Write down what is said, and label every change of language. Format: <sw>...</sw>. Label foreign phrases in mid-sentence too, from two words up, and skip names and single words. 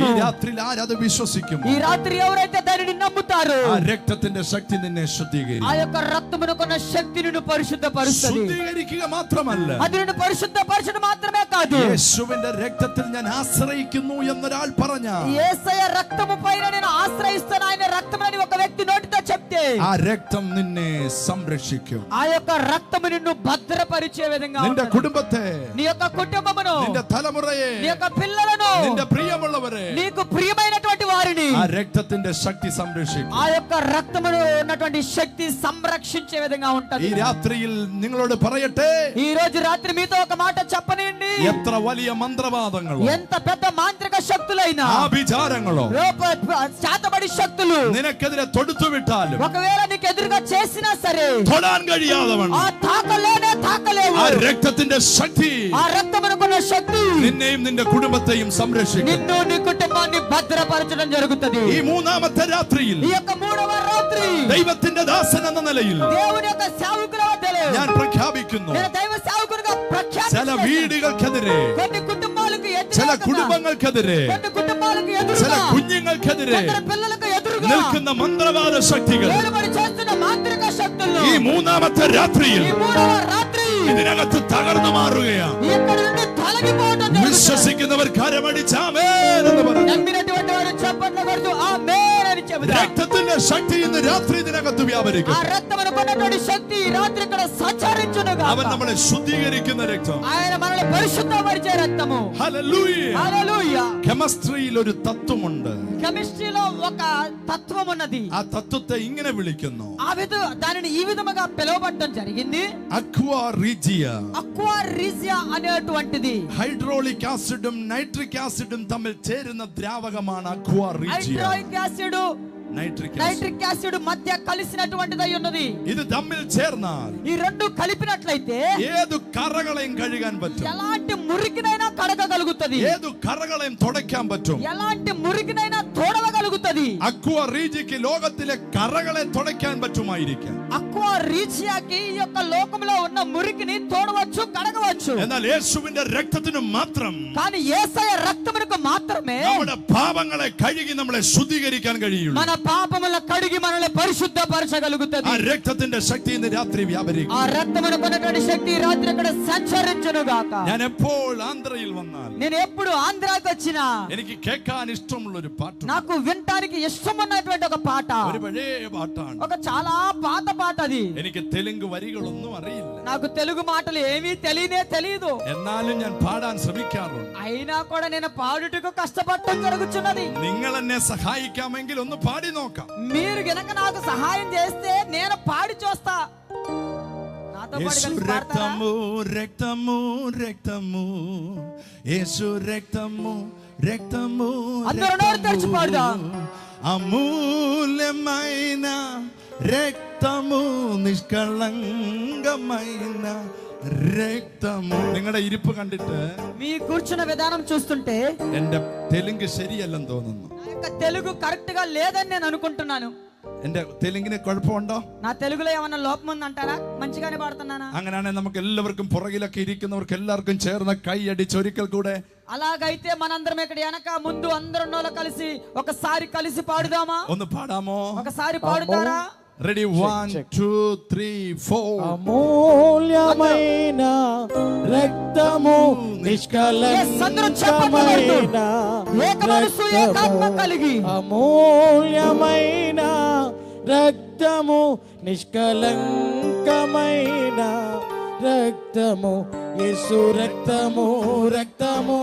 <ml>ഈ രാത്രിയിൽ ആരത് വിശ്വസിക്കും?</ml> <te>ఈ రాత్రి ఎవరైతే దానిని నమ్ముతారో</te> <ml>ആ രക്തത്തിന്റെ ശക്തി നിന്നെ</ml> <te>ఆ</te> <ml>ശുദ്ധീകരിക്കും.</ml> <te>యొక్క రక్తమునకున్న శక్తి నిన్ను పరిశుద్ధపరుస్తుంది.</te> <ml>ശുദ്ധീകരിക്കുക മാത്രമല്ല,</ml> <te>అది నిన్ను పరిశుద్ధపరచడం మాత్రమే కాదు,</te> <ml>യേശുവിന്റെ രക്തത്തിൽ ഞാൻ ആശ്രയിക്കുന്നു എന്നൊരാൾ പറഞ്ഞാൽ,</ml> <te>యేసయ్య రక్తము పైన నేను ఆశ్రయిస్తాను, ఆయన రక్తమని ఒక వ్యక్తి నోటితో చెప్తే</te> <ml>ആ രക്തം നിന്നെ സംരക്ഷിക്കും.</ml> <te>ఆ యొక్క రక్తము నిన్ను భద్రపరిచే విధంగా</te> <ml>നിന്റെ</ml> <te>ఉంటుంది.</te> <ml>കുടുംബത്തെ,</ml> <te>నీ యొక్క కుటుంబమును,</te> <ml>നിന്റെ തലമുറയെ,</ml> <te>నీ యొక్క పిల్లలను,</te> <ml>നിന്റെ പ്രിയമുള്ളവരെ</ml> <te>నీకు ప్రియమైనటువంటి వారిని</te> <ml>ആ രക്തത്തിന്റെ ശക്തി സംരക്ഷിക്കും.</ml> <te>ఆ యొక్క రక్తములో ఉన్నటువంటి శక్తి సంరక్షించే విధంగా</te> <ml>ഈ</ml> <te>ఉంటది.</te> <ml>രാത്രിയിൽ നിങ്ങളോട് പറയട്ടെ,</ml> <te>ఈ రోజు రాత్రి మీతో ఒక మాట చెప్పనండి,</te> <ml>എത്ര വലിയ മന്ത്രവാദങ്ങളോ</ml> <te>ఎంత పెద్ద మాంత్రిక శక్తులైనా,</te> <ml>ആഭിചാരങ്ങളോ</ml> <te>చేతబడి శక్తులు</te> <ml>നിനക്കെതിരെ തൊടുത്തുവിട്ടാലും</ml> <te>ఒకవేళ నీకు ఎదురుగా చేసినా సరే</te> <ml>തൊടാൻ കഴിയാതെ</ml> <te>ఆ తాకలేవు.</te> <ml>ആ രക്തത്തിന്റെ ശക്തി</ml> <te>ఆ రక్తమునకున్న శక్తి</te> <ml>നിന്നെയും നിന്റെ കുടുംബത്തെയും സംരക്ഷിക്കും.</ml> <te>నిన్ను నీ కుటుంబాన్ని భద్రపరచడం జరుగుతుంది.</te> <ml>ഈ മൂന്നാമത്തെ രാത്രിയിൽ</ml> <te>ఈ యొక్క 3వ రాత్రి</te> <ml>ദൈവത്തിന്റെ ദാസൻ എന്ന നിലയിൽ</ml> <te>దేవుని యొక్క సేవకుల వద్దలో</te> <ml>ഞാൻ പ്രഖ്യാപിക്കുന്നു,</ml> <te>నేను దైవ సేవకునిగా</te> <ml>ചില</ml> <te>ప్రఖ్యాతిస్తున్నాను.</te> <ml>വീടുകൾക്കെതിരെ,</ml> <te>కొన్ని కుటుంబాలకు</te> <ml>ചില</ml> <te>ఎదురుగా,</te> <ml>കുടുംബങ്ങൾക്കെതിരെ,</ml> <te>కొన్ని కుటుంబాలకు</te> <ml>ചില</ml> <te>ఎదురుగా,</te> <ml>കുഞ്ഞുങ്ങൾക്കെതിരെ</ml> <te>కొందరు పిల్లలకు ఎదురుగా</te> <ml>നിൽക്കുന്ന മന്ത്രവാദ ശക്തികൾ</ml> <te>వేలుబడి చేస్తున్న మాంత్రిక శక్తులను</te> <ml>ഈ മൂന്നാമത്തെ രാത്രിയിൽ</ml> <te>ఈ 3వ రాత్రి</te> <ml>ഇതിനകത്ത് തകർന്നു മാറുകയാണ്.</ml> <te>ఇక్కడి నుండి తొలగిపోవడం జరుగుతుంది.</te> <ml>വിശ്വസിക്കുന്നവർ കരമടിച്ചാമേൻ എന്ന് പറഞ്ഞു.</ml> <te>నమ్మినటువంటి వారు చప్పట్లు కొడుతూ ఆమేన్ అని చెబుతారు.</te> <ml>രക്തത്തിന്റെ ശക്തി ഇന്ന് രാത്രി ഇതിനകത്ത് വ്യാപരിക്കും.</ml> <te>ఆ రక్తమునకున్నటువంటి శక్తి ఈ రాత్రి ఇక్కడ సంచరించునుగా.</te> <ml>അവൻ നമ്മളെ ശുദ്ധീകരിക്കുന്ന രക്തം.</ml> <te>ఆయన మనల్ని పరిశుద్ధపరిచే రక్తము.</te> <ml>ഹല്ലേലൂയ.</ml> <te>హల్లెలూయా.</te> <ml>കെമിസ്ട്രിയിൽ ഒരു തത്വമുണ്ട്.</ml> <te>కెమిస్ట్రీలో ఒక తత్వం ఉన్నది.</te> <ml>ആ തത്വത്തെ ഇങ്ങനെ വിളിക്കുന്നു,</ml> <te>దానిని ఈ విధముగా పిలువబడడం జరిగింది,</te> <ml>അക്വാ റീജിയ.</ml> <te>అక్వా రీజియా అనేటువంటిది.</te> <ml>ഹൈഡ്രോളിക് ആസിഡും നൈട്രിക് ആസിഡും തമ്മിൽ ചേരുന്ന ദ്രാവകമാണ് അക്വാ റീജിയ.</ml> <te>హైడ్రోయిక్ యాసిడ్ నైట్రిక్ యాసిడ్ మధ్య కలిసినటువంటిదై ఉన్నది.</te> <ml>ഇത് തമ്മിൽ ചേർന്നാൽ</ml> <te>ఈ రెండు కలిపినట్లయితే</te> <ml>ഏതു കറകളെയും കഴുകാൻ പറ്റും,</ml> <te>ఎలాంటి మురికినైనా కడగగలుగుతది,</te> <ml>ഏതു కറകളെയും തുടയ്ക്കാൻ പറ്റും.</ml> <te>ఎలాంటి మురికినైనా తోడవగలుగుతది.</te> <ml>അക്വാ റീജിയക്ക് ലോകത്തിലെ കറകളെ തുടയ്ക്കാൻ പറ്റുമായിരിക്കാം,</ml> <te>అక్వా రీజియాకి ఈ యొక్క లోకంలో ఉన్న మురికిని తోడవచ్చు, కడగవచ్చు.</te> <ml>എന്നാൽ യേശുവിന്റെ രക്തത്തിന് മാത്രം</ml> <te>కానీ యేసయ్య రక్తమునకు మాత్రమే</te> <ml>നമ്മുടെ പാപങ്ങളെ കഴുകി നമ്മളെ ശുദ്ധീകരിക്കാൻ കഴിയുള്ളൂ.</ml> <te>మన పాపములను కడిగి మనల్ని పరిశుద్ధపరచగలుగుతది.</te> <ml>ആ രക്തത്തിന്റെ ശക്തി ഇന്ന് രാത്രി വ്യാപരിക്കും.</ml> <te>ఆ రక్తమునకున్నటువంటి శక్తి ఈ రాత్రి ఇక్కడ సంచరించును గాక.</te> <ml>ഞാൻ എപ്പോൾ ആന്ധ്രയിൽ വന്നാൽ</ml> <te>నేను ఎప్పుడు ఆంధ్రాకి వచ్చినా</te> <ml>എനിക്ക് കേൾക്കാൻ ഇഷ്ടമുള്ള ഒരു പാട്ട്,</ml> <te>నాకు వినటానికి ఇష్టమున్నటువంటి ఒక పాట,</te> <ml>ഒരു പഴയ പാട്ടാണ്.</ml> <te>ఒక చాలా పాత పాట అది.</te> <ml>എനിക്ക് തെലുങ്ക് വരികളൊന്നും അറിയില്ല,</ml> <te>నాకు తెలుగు మాటలు ఏమీ తెలియదు.</te> <ml>എന്നാലും ഞാൻ പാടാൻ ശ്രമിക്കാറുണ്ട്.</ml> <te>అయినా కూడా నేను పాడుటకు కష్టపడటం జరుగుతున్నది.</te> <ml>നിങ്ങൾ എന്നെ സഹായിക്കാമെങ്കിൽ ഒന്ന് പാടി നോക്കാം.</ml> <te>మీరు గనక నాకు సహాయం చేస్తే నేను పాడి చూస్తా. నాతో పాటు యేసు కలిసి పాడతారా? రక్తము రక్తము రక్తము, యేసు రక్తము రక్తము అందరూ నోరు తెరిచి పాడుదాం. అమూల్యమైన రక్తము, నిష్కళంకమైన രക്തമോ.</te> <ml>നിങ്ങളുടെ ഇരിപ്പ് കണ്ടിട്ട്</ml> <te>మీ కూర్చున్న విధానం చూస్తుంటే</te> <ml>എന്റെ തെലുങ്ക് ശരിയല്ലെന്ന് തോന്നുന്നു.</ml> <te>నా యొక్క తెలుగు కరెక్ట్ గా లేదని నేను అనుకుంటున్నాను.</te> <ml>എന്റെ തെലുങ്കിന് കുഴപ്പമുണ്ടോ?</ml> <te>నా తెలుగులో ఏమన్నా లోపం ఉందంటారా? మంచిగానే పాడుతున్నానా?</te> <ml>അങ്ങനെയാണെങ്കിൽ നമുക്ക് എല്ലാവർക്കും പുറകിലൊക്കെ ഇരിക്കുന്നവർക്ക് എല്ലാവർക്കും ചേർന്ന് കൈയടിച്ച് ഒരിക്കൽ കൂടെ</ml> <te>అలాగైతే మనందరం ఇక్కడ వెనక ముందు అందరం కలిసి ఒకసారి కలిసి పాడుదామా?</te> <ml>ഒന്ന് పాడామో?</ml> <te>ఒకసారి పాడుతారా? రెడీ 1 2 3 4. అమూల్యమైన రక్తము నిష్కలంకమైన అమూల్యమైన రక్తము నిష్కలంకమైన రక్తము యేసు రక్తము రక్తము</te>